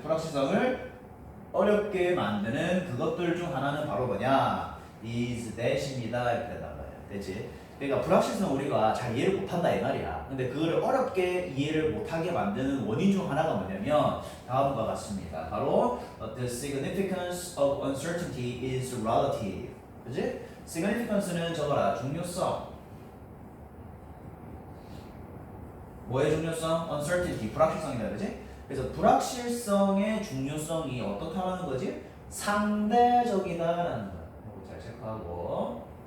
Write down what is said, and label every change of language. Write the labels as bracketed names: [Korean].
[Korean] 불확실성을 어렵게 만드는 그것들 중 하나는 바로 뭐냐? is that입니다. 이렇게 된단 말이야. 되지? 그러니까 불확실성 우리가 잘 이해를 못한다 이 말이야. 근데 그거를 어렵게 이해를 못하게 만드는 원인 중 하나가 뭐냐면 다음과 같습니다. [English] 바로 the significance of uncertainty is relative. [Korean] 그지? significance는 적어라. 중요성. 뭐의 중요성? uncertainty. 불확실성이다. 그지? 그래서 불확실성의 중요성이 어떻게 하는 거지? 상대적이다라는 거야. 이거 잘 체크하고.